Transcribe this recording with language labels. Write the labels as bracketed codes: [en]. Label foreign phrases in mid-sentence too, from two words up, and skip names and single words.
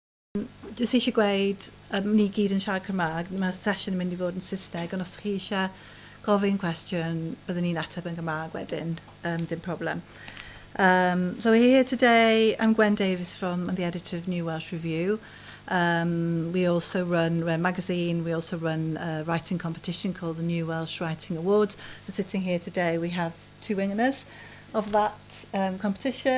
[cy] Jyst eisiau gweud, ni gyd yn siarad Cymraeg, mae'r sesiwn yn mynd i fod yn Saesneg, ond os chi eisiau gofyn cwestiwn, byddwn ni'n ateb yn Gymraeg wedyn, dim problem. [en] So we're here today. I'm Gwen Davis I'm the editor of New Welsh Review. We also run a magazine, we also run a writing competition called the New Welsh Writing Awards. And sitting here today, we have two winners of that competition.